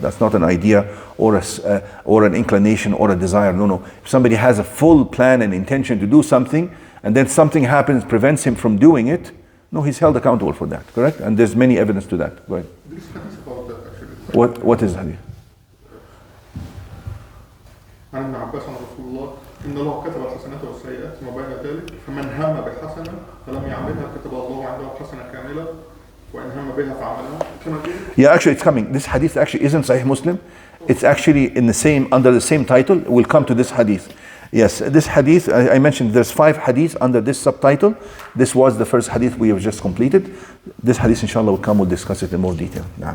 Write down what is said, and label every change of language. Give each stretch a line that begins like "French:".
English: That's not an idea or an inclination or a desire. No. If somebody has a full plan and intention to do something, and then something happens, prevents him from doing it, no, he's held accountable for that. Correct? And there's many evidence to that. Go ahead. This hadith about that actually. What is hadith?
Arabic: عن ابن عباس عن رسول الله إن الله كتب الحسنات والسيئات ثم بين ذلك فمن هم بحسنة فلم يعملها كتب الله عنده حسنة كاملة وإن هم بها فعملها.
English: Yeah, actually it's coming. This hadith actually isn't Sahih Muslim. It's actually in the same, under the same title. We'll come to this hadith. Yes, this hadith, I mentioned there's 5 hadiths under this subtitle. This was the first hadith we have just completed. This hadith inshallah will come, we'll discuss it in more detail.